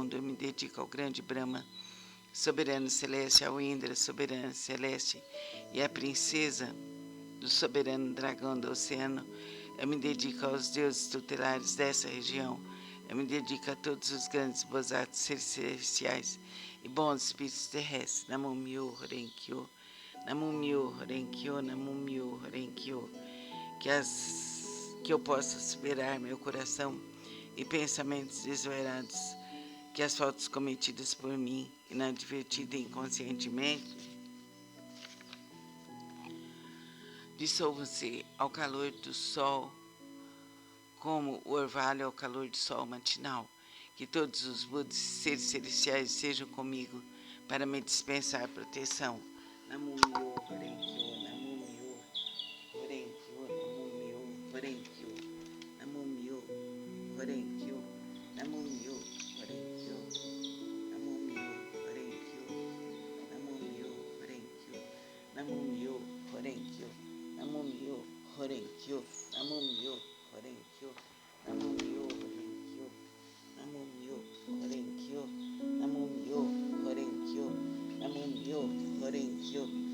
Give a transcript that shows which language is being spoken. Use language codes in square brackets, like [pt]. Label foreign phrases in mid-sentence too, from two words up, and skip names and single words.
[pt] Eu me dedico ao grande Brahma, soberano celeste, ao Indra, soberano celeste, e à princesa do soberano dragão do oceano. Eu me dedico aos deuses tutelares dessa região. Eu me dedico a todos os grandes bodhisattvas, seres celestiais e bons espíritos terrestres. Namo Myoho Renge-kyo, Namo Myoho Renge-kyo, Namo Myoho Renge-kyo. Que eu possa superar meu coração e pensamentos desvairados, que as faltas cometidas por mim, inadvertida e inconscientemente, dissolvam-se ao calor do sol, como o orvalho ao calor do sol matinal. Que todos os Budas e seres celestiais sejam comigo para me dispensar proteção. Namo Myoho Renge-kyo, Namo Myoho Renge-kyo, Namo Myoho Renge-kyo, Namo Myoho Renge-kyo, Namo Myoho Renge-kyo, Namo Myoho Renge-kyo, Namo Myoho Renge-kyo, Namo Myoho Renge-kyo, Namo Myoho Renge-kyo, Namo Myoho Renge-kyo, Namo Myoho Renge-kyo, Namo Myoho Renge-kyo, Namo Myoho Renge-kyo, Namo Myoho Renge-kyo,